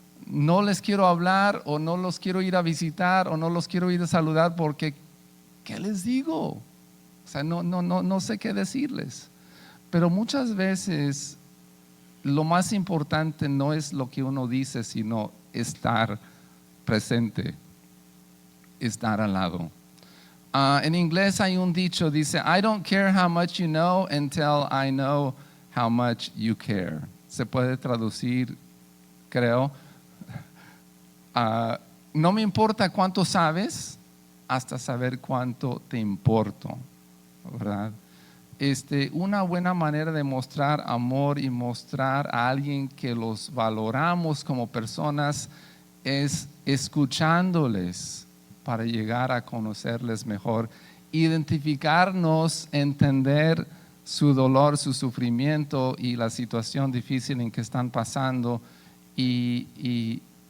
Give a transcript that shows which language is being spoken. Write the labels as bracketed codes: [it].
[es] no les quiero hablar o no los quiero ir a visitar o no los quiero ir a saludar porque, ¿qué les digo? O sea, no sé qué decirles. Pero muchas veces lo más importante no es lo que uno dice, sino estar presente, estar al lado. En inglés hay un dicho, dice, [en] I don't care how much you know until I know how much you care. [es] Se puede traducir, creo. No me importa cuánto sabes hasta saber cuánto te importo, ¿verdad? Una buena manera de mostrar amor y mostrar a alguien que los valoramos como personas es escuchándoles para llegar a conocerles mejor, identificarnos, entender su dolor, su sufrimiento y la situación difícil en que están pasando y